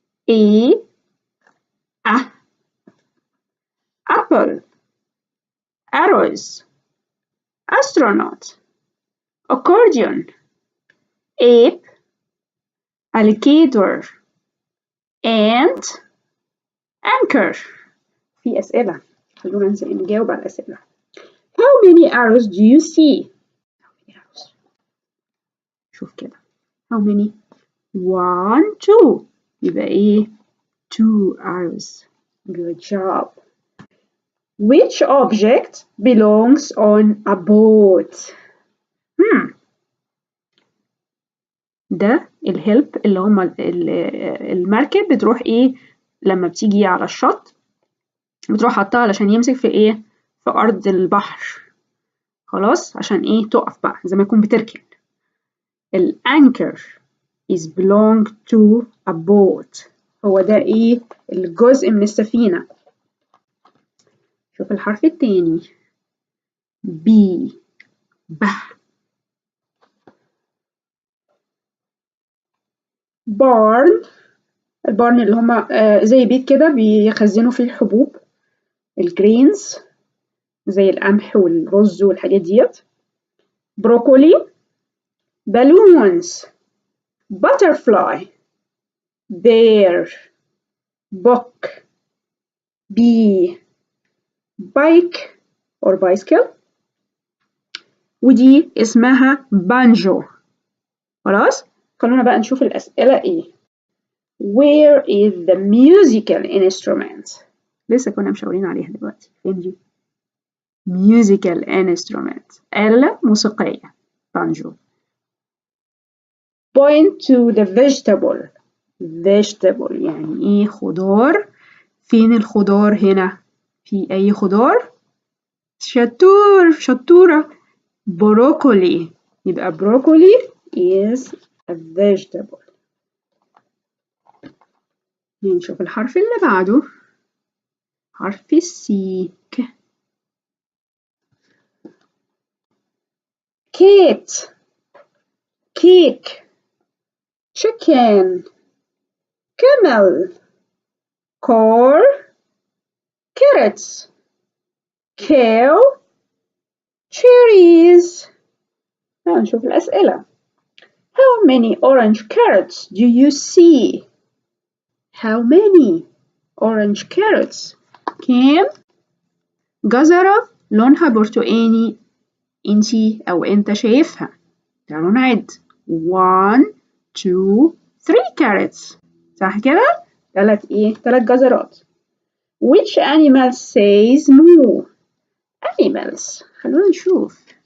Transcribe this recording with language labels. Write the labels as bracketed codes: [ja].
[en] A apple, arrows, astronaut, accordion, ape, alligator, ant, anchor. [ar] في أسئلة، خلونا نجاوب على الأسئلة. [en] How many arrows do you see? [ar] شوف كده. [en] How many? [ar] 1 2 يبقى ايه 2 arrows. [en] Good job. Which object belongs on a boat? [ar] ده الهلب اللي هما المركب بتروح ايه لما بتيجي على الشط بتروح حطها علشان يمسك في ايه في ارض البحر، خلاص عشان ايه تقف بقى زي ما يكون بتركن. [en] الانكر is belong to a boat. [ar] هو ده ايه الجزء من السفينة. شوف الحرف التاني B ب barn. البارن اللي هما زي بيت كده بيخزنوا فيه الحبوب الجرينز زي القمح والرز والحاجات ديت. [en] Broccoli balloons butterfly bear book bee bike or bicycle. [ar] ودي اسمها بانجو. خلاص خلونا بقى نشوف الأسئلة ايه. [en] Where is the musical instrument? [ar] لسه كنا مشاورين عليها دلوقتي. فين دي؟ [en] musical instrument [ar] آلة موسيقية بانجو. [en] Point to the vegetable. [ar] vegetable يعني ايه خضار. فين الخضار هنا؟ في أي خضار؟ شطورة بروكولي. [en] يبقى broccoli is a vegetable. [ar] نشوف الحرف اللي بعده حرف السي. [en] cat cake chicken camel car carrots cow cherries. [ar] نشوف الأسئلة. [en] How many orange carrots do you see? How many orange carrots? [ar] كام جزرة لونها برتقاني انتي أو انت شايفها؟ تعالوا نعد 1 2 3 carrots. صح كده؟ تلات جزرات. [en] Which animal says moo? [ar] Animals. خلونا نشوف.